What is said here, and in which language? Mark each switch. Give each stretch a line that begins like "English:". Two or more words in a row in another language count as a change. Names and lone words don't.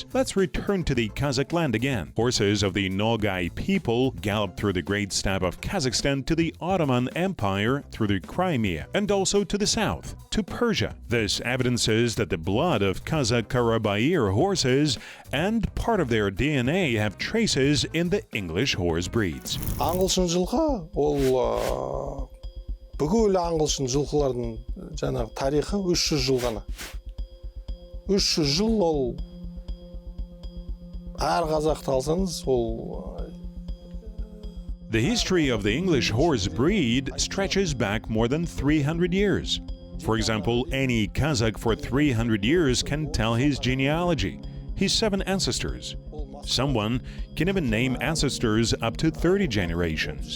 English: Let's return to the Kazakh land again. Horses of the Nogai people galloped through the great steppe of Kazakhstan to the Ottoman Empire through the Crimea, and also to the south, to Persia. This evidences that the blood of Kazakh Karabaiyr horses and part of their DNA have traces in the English horse breeds.
Kazakh: Аңғылшын жылқы ол бүкіл аңғылшын жылқылардың жаңағы тарихы 300 жыл ғана. 300 жыл ол әр қазақты алсаңыз ол.
English: The history of the English horse breed stretches back more than 300 years. For example, any Kazakh for 300 years can tell his genealogy, his 7 ancestors. Someone can even name ancestors up to 30 generations.